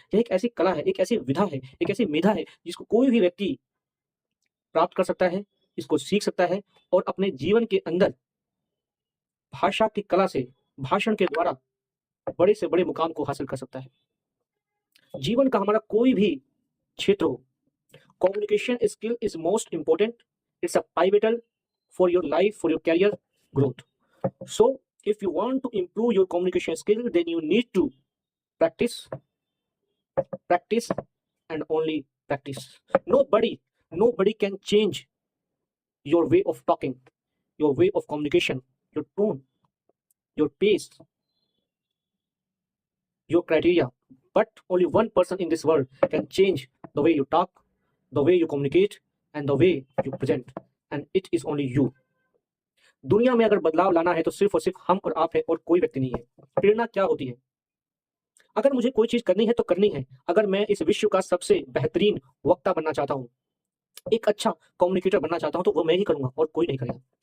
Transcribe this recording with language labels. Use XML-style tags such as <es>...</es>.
<hi>यह एक ऐसी कला है, एक ऐसी विधा है, एक ऐसी मेधा है जिसको कोई भी व्यक्ति प्राप्त कर सकता है, इसको सीख सकता है और अपने जीवन के अंदर भाषा की कला से, भाषण के द्वारा बड़े से बड़े मुकाम को हासिल कर सकता है। जीवन का हमारा कोई भी क्षेत्र हो,</hi> <en>communication skill is most important. It's a pivotal for your life, for your career growth. So if you want to improve your communication skill, then you need to practice, practice, and only practice. Nobody can change your way of talking, your way of communication, your tone, your pace, your criteria. But only one person in this world can change the way you talk, the way you communicate, and the way you present. And it is only you.</en> <hi>दुनिया में अगर बदलाव लाना है तो सिर्फ और सिर्फ हम और आप है और कोई व्यक्ति नहीं है। प्रेरणा क्या होती है? अगर मुझे कोई चीज करनी है तो करनी है। अगर मैं इस विश्व का सबसे बेहतरीन वक्ता बनना चाहता हूँ, एक अच्छा कम्युनिकेटर बनना चाहता हूँ, तो वो मैं ही करूंगा और कोई नहीं करेगा।</hi>